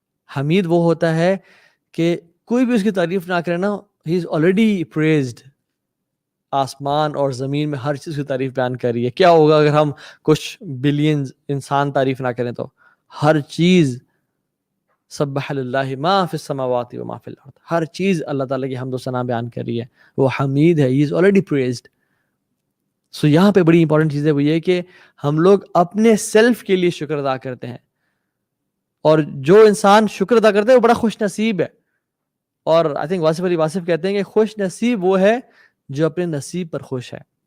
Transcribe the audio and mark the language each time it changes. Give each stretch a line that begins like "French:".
Urdu: حمید وہ ہوتا ہے کہ کوئی بھی اس کی تعریف نہ کرے نا,
English: he is already praised.
Urdu: آسمان اور زمین میں ہر چیز کی تعریف بیان کر رہی ہے. کیا ہوگا اگر ہم کچھ بلینز انسان تعریف نہ کریں تو؟ ہر چیز
Arabic: سبح للہ ما فی السماوات و ما فی الارض,
Urdu: ہر چیز اللہ تعالیٰ کی حمد و ثنا بیان کر رہی ہے. وہ حمید ہے,
English: he is already praised.
Urdu: سو یہاں پہ بڑی امپورٹنٹ چیز ہے وہ یہ کہ ہم لوگ اپنے سیلف کے لیے شکر ادا کرتے ہیں, اور جو انسان شکر ادا کرتا ہے وہ بڑا خوش نصیب ہے. اور
English: I think
Urdu: واصف علی واصف کہتے ہیں کہ خوش نصیب وہ ہے جو اپنے نصیب پر خوش ہے.